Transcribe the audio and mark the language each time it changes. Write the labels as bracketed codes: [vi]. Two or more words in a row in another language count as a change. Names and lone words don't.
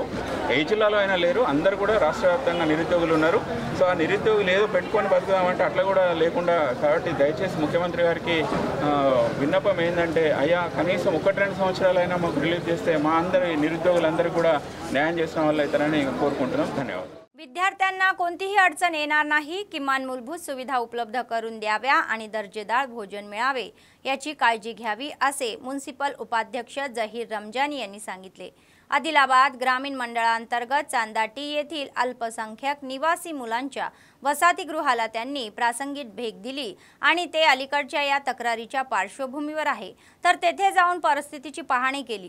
[te] ఏ జిల్లాలో అయినా లేరు, అందరూ కూడా రాష్ట్ర వ్యాప్తంగా నిరుద్యోగులు ఉన్నారు। సో ఆ నిరుద్యోగులు ఏదో పెట్టుకొని బతుకుదామంటే అట్లా కూడా లేకుండా, కాబట్టి దయచేసి ముఖ్యమంత్రి గారికి విన్నపం ఏంటంటే అయ్యా కనీసం 1-2 సంవత్సరాలైనా మాకు రిలీజ్ చేస్తే మా అందరి निरुद्योगींदर కూడా न्याय చేసిన వాళ్ళు అయితారని కోరుకుంటున్నాం। ధన్యవాదాలు। [mr] विद्यार्थ्यांना कोणतीही अडचण येणार नाही, किमान मूलभूत सुविधा उपलब्ध करून द्याव्या आणि दर्जेदार भोजन मिळावे याची काळजी घ्यावी असे म्युनिसिपल उपाध्यक्ष जहीर रमजानी यांनी सांगितले। आदिलाबाद ग्रामीण मंडळांतर्गत चांदाटी येथील अल्पसंख्याक निवासी मुलांच्या वसतिगृहाला त्यांनी प्रासंगिक भेट दिली आणि ते अलीकडच्या या तक्रारीच्या पार्श्वभूमीवर आहे, तर तेथे जाऊन परिस्थितीची पाहणी केली।